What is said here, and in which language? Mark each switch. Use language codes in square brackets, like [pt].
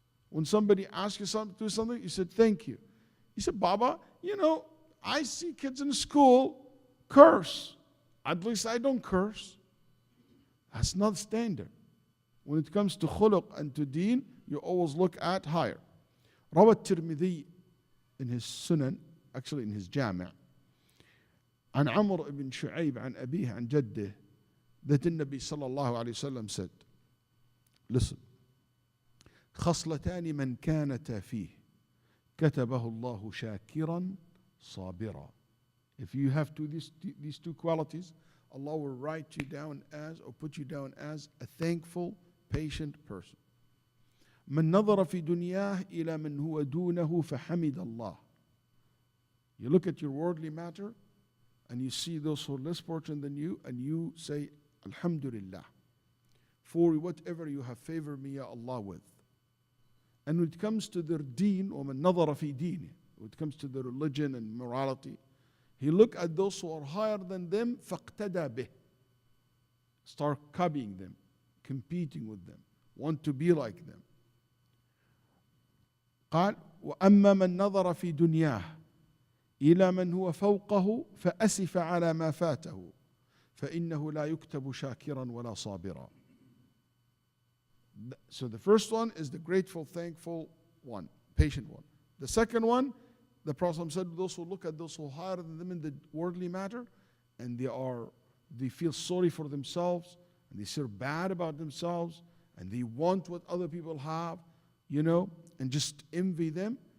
[en] When somebody asks you to do something, you said, thank you. He said, Baba, I see kids in school curse. At least I don't curse. That's not standard. When it comes to khuluq and to deen, you always look at higher. [ar] روى الترمذي [en] in his Sunan, actually in his Jami, [ar] عن عمرو بن شعيب عن أبيه عن جده, [en] that the Nabi sallallahu alayhi wasallam said, listen, [ar] خصلتان من كانتا فيه كتبه الله شاكرا صابرا. [en] If you have these two qualities, Allah will write you down as, or put you down as, a thankful, patient person. [ar] من نظر في دنياه إلى من هو دونه فحمد الله. [en] You look at your worldly matter and you see those who are less fortunate than you, and you say, Alhamdulillah, for whatever you have favored me, Ya Allah, with. And when it comes to their deen, [ar] وَمَن نَظَرَ فِي دِينِ, [en] when it comes to their religion and morality, he look at those who are higher than them, [ar] فَاقْتَدَى بِهِ. [en] start copying them, competing with them, want to be like them. [ar] قال وأما من نظر في دنياه إلى من هو فوقه فأسف على ما فاته فإنه لا يكتب شاكرا ولا صابرا. [en] So the first one is the grateful, thankful one, patient one. The second one, the Prophet said, those who look at those who are higher than them in the worldly matter, and they feel sorry for themselves, and they feel bad about themselves, and they want what other people have, and just envy them.